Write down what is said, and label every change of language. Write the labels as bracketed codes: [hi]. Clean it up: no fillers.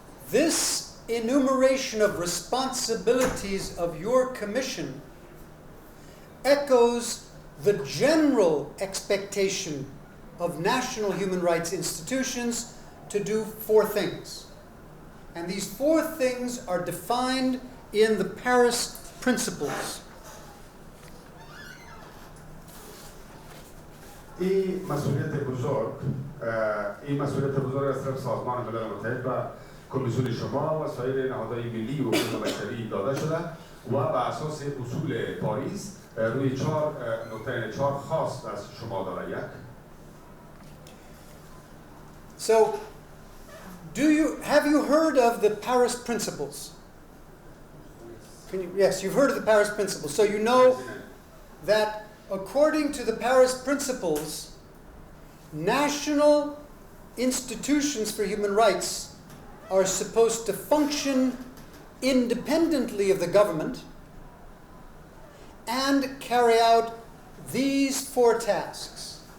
[en] This enumeration of responsibilities of your commission echoes the general expectation of national human rights institutions to do four things. And these four things are defined in the Paris Principles. [fa] این مسئولیت بزرگ از طرف سازمان ملل متحد و کمیسیون شما و سایر نهادهای ملی و حقوق بشری داده شده و بر اساس اصول پاریس روی چهار خواست از شما داره. یک. [en] So, have you heard of the Paris Principles? Yes, you've heard of the Paris Principles. So you know that according to the Paris Principles, national institutions for human rights are supposed to function independently of the government and carry out these four tasks.